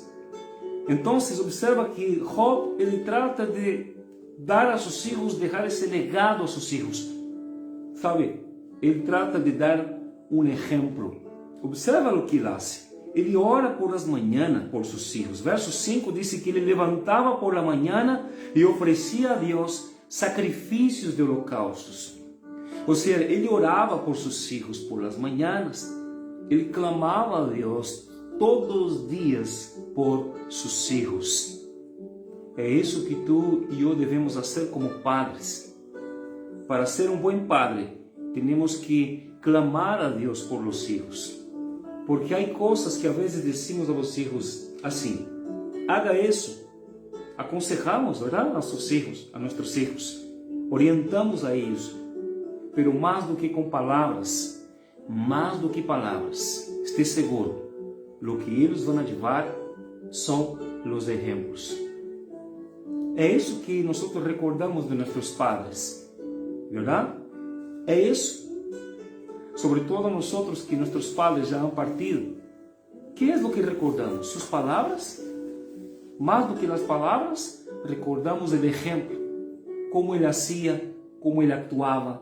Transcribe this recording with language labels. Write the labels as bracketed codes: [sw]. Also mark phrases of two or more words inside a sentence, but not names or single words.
[es] Entonces observa que Job, él trata de dar a sus hijos, dejar ese legado a sus hijos. ¿Sabe? Él trata de dar un ejemplo. Observa lo que él hace. [pt] Ele ora [es] por las mañanas por sus hijos. Verso 5 dice que [pt] ele levantava [es] por la mañana [pt] e oferecia a Deus sacrifícios de holocaustos. Ou seja, ele orava por seus filhos [es] por las mañanas. [pt] Ele clamava a Deus todos os dias por seus filhos. É isso que tu e eu devemos fazer como padres. Para ser um bom padre, temos que clamar a Deus [es] por los hijos. [pt] Porque há coisas que a vezes [es] decimos a los hijos [pt] assim: haga isso. [es] Aconsejamos, ¿verdad? [pt] A nossos hijos, a nossos hijos. Orientamos a eles. Pero mais do que com palavras, esteja seguro, [es] lo que [pt] eles vão levar são os exemplos. É isso que nós recordamos de nossos padres, ¿verdad? É isso. Sobre todo nós que nossos padres já [es] han partido. [pt] Que é o que recordamos? Suas palavras? Mais do que as palavras, recordamos o exemplo. [es] Como ele hacía, [pt] como ele actuava.